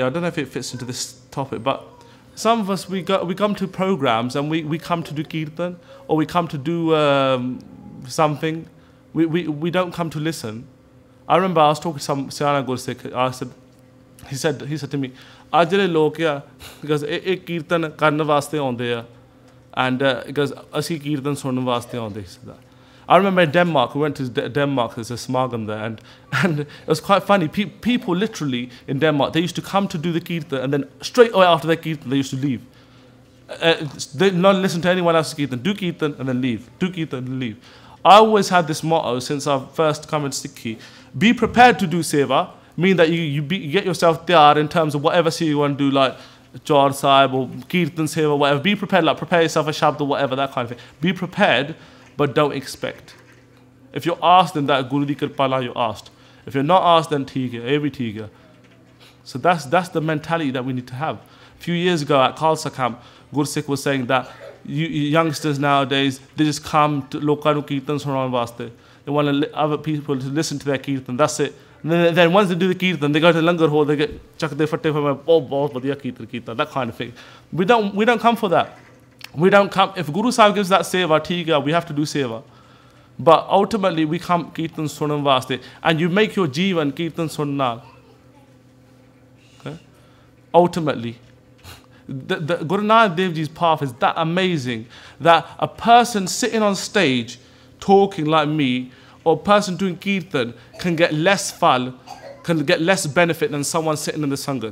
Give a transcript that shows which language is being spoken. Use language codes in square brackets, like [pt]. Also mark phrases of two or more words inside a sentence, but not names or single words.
[en] I don't know if it fits into this topic, but some of us, we come to programs and we come to do Kirtan, or we come to do something. We don't come to listen. I remember I was talking to some Siana Gursikh. He said to me, [pa] "ਅੱਜ ਜਿਹੜੇ ਲੋਕ ਕਿਆ, because ਇੱਕ ਕੀਰਤਨ ਕਰਨੇ ਵਾਸਤੇ ਆਉਂਦੇ, [en] and because [pa] ਅਸੀਂ ਕੀਰਤਨ ਸੁਣਨੇ ਵਾਸਤੇ ਆਉਂਦੇ." [en] I remember in Denmark, we went to Denmark, there's a smagam there, and it was quite funny. People literally in Denmark, they used to come to do the Kirtan, and then straight away after their Kirtan, they used to leave. They not listen to anyone else's Kirtan, do Kirtan and then leave, do Kirtan and leave. I always had this motto since I've first come in Sikhi: be prepared to do seva, mean that you get yourself tiyar in terms of whatever seva you want to do, like Chaur Sahib or Kirtan seva, whatever. Be prepared, like prepare yourself a shabd or whatever, that kind of thing. Be prepared, but don't expect. If you're asked, then that [pa] ਗੁਰੂ ਦੀ ਕਿਰਪਾਲਾ [en] you're asked. If you're not asked, then [pa] ਠੀਕ ਹੈ, [en] every [pa] ਠੀਕ ਹੈ. [en] So that's the mentality that we need to have. A few years ago at Khalsa camp, Gursikh was saying that youngsters nowadays, they just come to [pa] ਲੋਕਾਂ ਨੂੰ ਕੀਰਤਨ ਸੁਣਨ ਵਾਸਤੇ. [en] They want other people to listen to their Kirtan, that's it. And then once they do the Kirtan, they go to Langar hall, they get [pa] ਚੱਕਦੇ ਫੱਟੇ [en] for me, [hi] ओह, बहुत बढ़िया कीर्तन, [en] that kind of thing. We don't come for that. We don't come, if Guru Sahib gives that seva, [pa] ਠੀਕ ਹੈ, [en] we have to do seva. But ultimately, we come [pa] ਕੀਰਤਨ ਸੁਣਨ ਵਾਸਤੇ, [en] and you make your Jivan Kirtan sunnal. Okay? Ultimately, the Guru Nanak Dev Ji's path is that amazing that a person sitting on stage talking like me, or a person doing Kirtan can get less fal, can get less benefit than someone sitting in the Sangat.